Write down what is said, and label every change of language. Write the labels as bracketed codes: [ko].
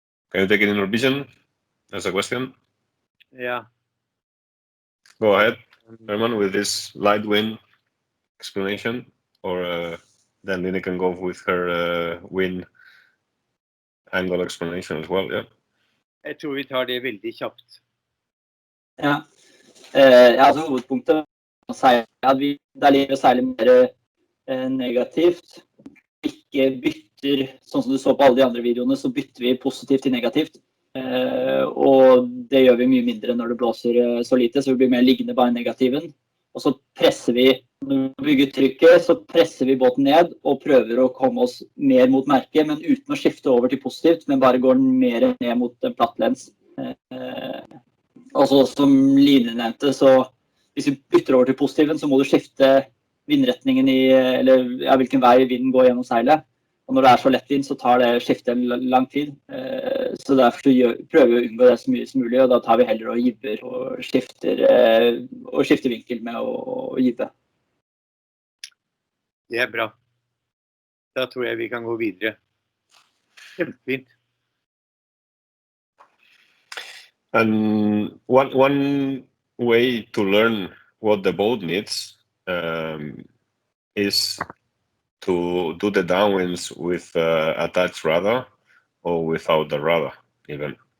[en] Can you take it in Norwegian as a question? Yeah. Go ahead, Herman, with this light wind explanation, or then Line can go with her wind angle explanation as well, yeah? [no] Jeg tror vi tar det veldig kjapt. Ja, altså hovedpunktet er at vi der ligger særlig mer negativt. Ikke bytter, sånn som du så på alle de andre videoene, så bytter vi positivt til negativt. Og det gjør vi mye mindre når det blåser så lite, så vi blir mer liggende bare negativen. Og så presser vi, når vi bygger trykket, så presser vi båten ned og prøver å komme oss mer mot merket, men uten å skifte over til positivt, men bare går mer ned mot en platt lens. Altså som Line nevnte, så hvis vi bytter over til positiven, så må du skifte vindretningen eller hvilken vei vinden går gjennom seilet. Og når det er så lett vind, så tar det skiftet en lang tid. Så derfor prøver vi å unngå det så mye som mulig, og da tar vi heller og gibber og skifter vinkel med å gibbe. Det er bra. Da tror jeg vi kan gå videre. Kjempefint. [en] And one way to learn what the boat needs is to do the downwinds with attached rudder or without the rudder even.